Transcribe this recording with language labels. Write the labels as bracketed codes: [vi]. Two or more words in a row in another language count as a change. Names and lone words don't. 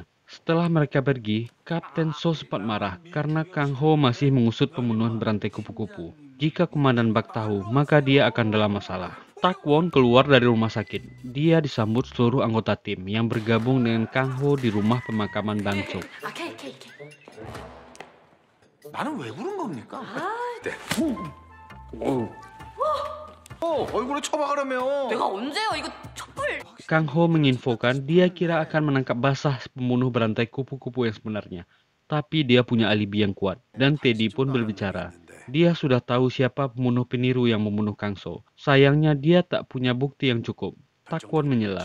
[id] Setelah mereka pergi, Kapten So sempat marah karena Kang Ho masih mengusut pembunuhan berantai kupu-kupu. Jika Komandan Bak tahu, maka dia akan dalam masalah. Takwon keluar dari rumah sakit. Dia disambut seluruh anggota tim yang bergabung dengan Kang Ho di rumah pemakaman Bangsuk. [ko] 나는 왜 부른 겁니까? 네. 얼굴에 처박으라며. 내가 언제요? 이거 촛불. [id] Kang Ho menginfokan dia kira akan menangkap basah pembunuh berantai kupu-kupu yang sebenarnya. Tapi dia punya alibi yang kuat. Dan Teddy pun berbicara. Dia sudah tahu siapa pembunuh peniru yang membunuh Kang So. Sayangnya dia tak punya bukti yang cukup. Takwon menyela.